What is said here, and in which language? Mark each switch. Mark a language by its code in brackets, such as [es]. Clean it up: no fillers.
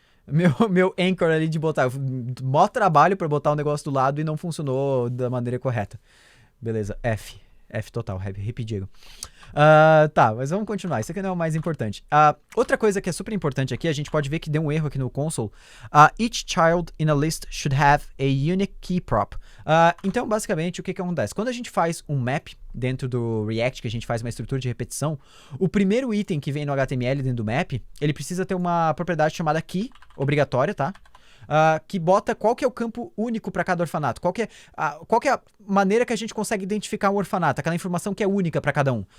[pt] Meu anchor ali de botar, mó trabalho pra botar o negócio do lado e não funcionou da maneira correta. Beleza, F total, Hip Diego. Tá, mas vamos continuar, isso aqui não é o mais importante. Outra coisa que é super importante aqui, a gente pode ver que deu um erro aqui no console. [en] Each child in a list should have a unique key prop. [pt] Então, basicamente, o que acontece? Quando a gente faz um map dentro do React, que a gente faz uma estrutura de repetição, o primeiro item que vem no HTML dentro do map, ele precisa ter uma propriedade chamada key, obrigatória, tá? Que bota qual que é o campo único para cada orfanato, qual que é a maneira que a gente consegue identificar um orfanato, aquela informação que é única para cada um.